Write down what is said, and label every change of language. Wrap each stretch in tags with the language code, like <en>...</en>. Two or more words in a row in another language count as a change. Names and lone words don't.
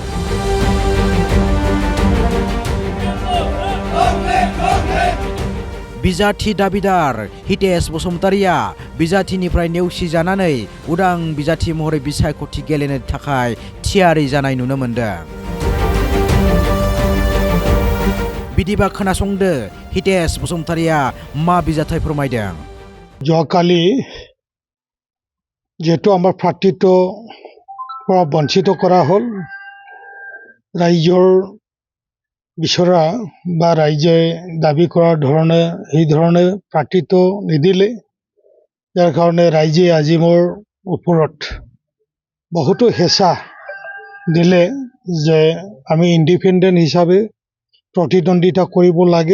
<brx>बिजाथि दाबिदार हितेश बसुमतारिया बिजाथिनिफ्राय नेवसिजानानै उदां बिजाथि महरै बिसायख'थि गेलेनो थाखाय थियारि जानाय नुनो मोनदों। बिदिबा खोनासंदो हितेश बसुमतारिया मा बिजाथाय फोरमायदों।</brx> <as>যোৱাকালি যেহেতু আমাৰ প্ৰাৰ্থীত্ব পৰা বঞ্চিত কৰা হ'ল, ৰাইজৰ বিচৰা বা ৰাইজে দাবী কৰাৰ ধৰণে সেই ধৰণে প্ৰাৰ্থীত্ব নিদিলে, যাৰ কাৰণে ৰাইজে আজি মোৰ ওপৰত বহুতো হেঁচা দিলে যে আমি ইণ্ডিপেণ্ডেণ্ট হিচাপে প্ৰতিদ্বন্দ্বিতা কৰিব লাগে।</as>